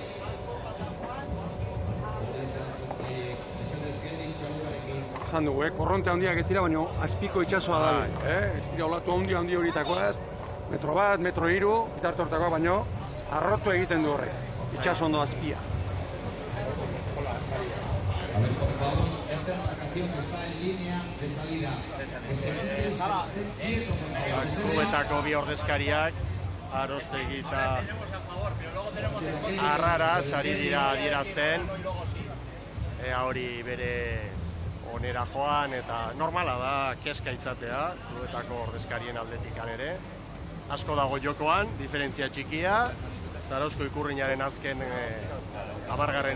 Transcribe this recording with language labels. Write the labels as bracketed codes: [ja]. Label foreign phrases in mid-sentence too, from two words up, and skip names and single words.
[eu] Zan dugu, korronte handiak ez dira, baina azpiko itxasoa da. Ez dira olatu handi horietakoak, metro bat, metro 3, bitartortakoa, baina arrotu egiten du horrek, itxaso ondo azpia. [es] A ver, por favor, esta es una canción que está en línea de salida. Que se quede quieto, por favor. [eu] Klubetako bi ordezkariak Arostegi eta Arraraz ari dira adierazten. Ea hori bere onera joan eta normala da kezka izatea, zuetako ordezkarien aldetikan ere. Asko dago jokoan, diferentzia txikia, Zarauzko Ikurrinaren azken 10.